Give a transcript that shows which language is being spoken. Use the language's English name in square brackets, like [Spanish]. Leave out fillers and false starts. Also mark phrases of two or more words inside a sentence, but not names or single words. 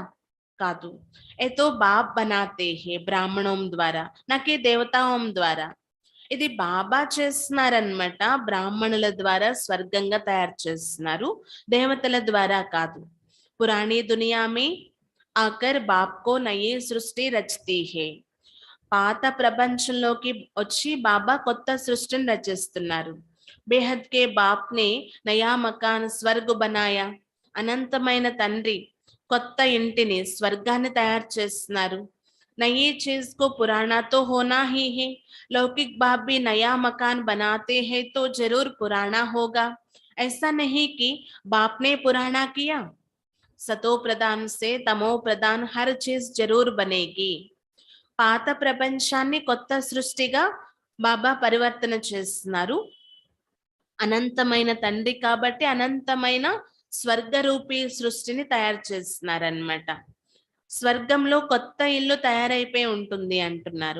[Hindi] కాదు. ये तो बाप बनाते हे ब्राह्मणों द्वारा, नाके देवतां द्वारा. [Telugu] ఇది బాబా చేస్తున్నారన్నమాట, బ్రాహ్మణుల ద్వారా స్వర్గంగా తయారు చేస్తున్నారు, దేవతల ద్వారా కాదు. [Hindi] पुरानी दुनिया में आकर बाप को नयी सृष्टि रचती हे. [Telugu] పాత ప్రపంచంలోకి వచ్చి బాబా కొత్త సృష్టిని రచిస్తున్నారు. [Hindi] बेहद के बाप ने नया मकान स्वर्ग बनाया. [Telugu] అనంతమైన తండ్రి కొత్త ఇంటిని, స్వర్గాన్ని తయారు చేస్తున్నారు. [Hindi] नयी चीज को पुराना तो होना ही हे. लौकिक बाप भी नया मकान बनाते हैं तो जरूर पुराना होगा. ऐसा नहीं कि बाप ने पुराना किया. सतो प्रधान से तमो प्रधान हर चीज जरूर बनेगी. [Telugu] పాత ప్రపంచాన్ని కొత్త సృష్టిగా బాబా పరివర్తన చేస్తున్నారు. అనంతమైన తండ్రి కాబట్టి అనంతమైన స్వర్గరూపీ సృష్టిని తయారు చేస్తున్నారన్నమాట. స్వర్గంలో కొత్త ఇల్లు తయారైపోయి ఉంటుంది అంటున్నారు.